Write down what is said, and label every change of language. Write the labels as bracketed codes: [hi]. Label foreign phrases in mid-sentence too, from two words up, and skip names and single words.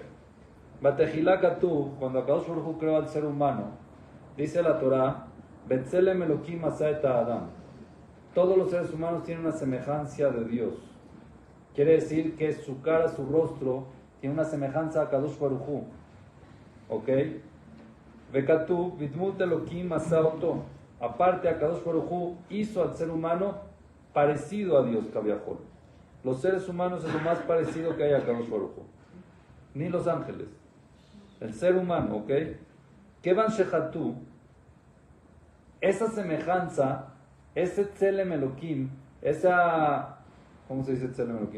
[he] בתחילה כתוב, [es] cuando Akadosh Baruj Hu creó al ser humano, dice la Torah, [he] בצלם אלקים עשה את האדם. [es] Todos los seres humanos tienen una semejanza de Dios. Quiere decir que su cara, su rostro, tiene una semejanza a Akadosh Baruj Hu. ¿Ok? [he] וכתוב, בדמות אלקים עשה אותו. [es] Aparte, Akadosh Baruj Hu hizo al ser humano parecido a Dios, Kaviahol. Los seres humanos es lo más parecido que hay a Akadosh Baruj Hu. Ni los ángeles. El ser humano, ¿ok? [he] כיון שחטא, [es] esa semejanza, ese [he] צלם אלקים, [es] esa, ¿cómo se dice [he] צלם אלקים?